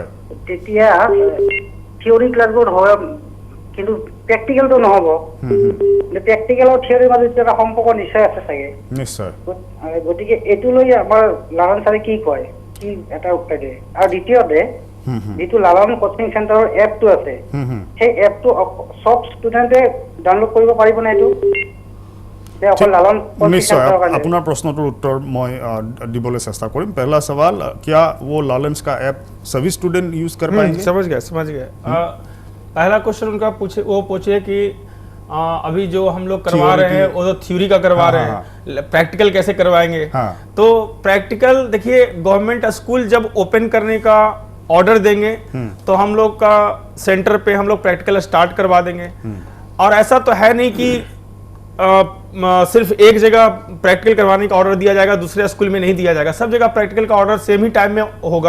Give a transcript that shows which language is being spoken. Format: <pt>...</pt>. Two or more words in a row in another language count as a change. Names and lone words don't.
<as>তেতিয়া থিয়ৰী ক্লাছবোৰ হয় কিন্তু প্ৰেক্টিকেলটো নহ'ব প্ৰেক্টিকেল আৰু থিয়ৰীৰ মাজত এটা সম্পৰ্ক নিশ্চয় আছে চাগে নিশ্চয় গতিকে এইটো লৈ আমাৰ লালন ছাৰে কি কয় কি এটা উত্তৰ দিয়ে আৰু দ্বিতীয়তে যিটো লালন কোচিং চেণ্টাৰৰ এপটো আছে সেই এপটো সব ষ্টুডেণ্টে ডাউনলোড কৰিব পাৰিবনে এইটো নিশ্চয় আপোনাৰ প্ৰশ্নৰ উত্তৰ মই দিবলৈ চেষ্টা কৰিম</as> <hi>पहला सवाल क्या वो लालेंस का ऐप सभी स्टूडेंट यूज कर पाएंगे समझ गए पहला क्वेश्चन उनका पूछे कि अभी जो हम लोग करवा रहे हैं वो तो थ्योरी का करवा रहे हैं प्रैक्टिकल कैसे करवाएंगे तो प्रैक्टिकल देखिए</hi> <en>government school</en> <hi>जब ओपन करने का ऑर्डर देंगे तो हम लोग का सेंटर पे हम लोग प्रैक्टिकल स्टार्ट करवा देंगे और ऐसा तो है नहीं कि सिर्फ एक जगह प्रैक्टिकल करवाने का ऑर्डर दिया जाएगा दूसरे स्कूल में नहीं दिया जाएगा सब जगह प्रैक्टिकल का ऑर्डर सेम ही टाइम में होगा</hi>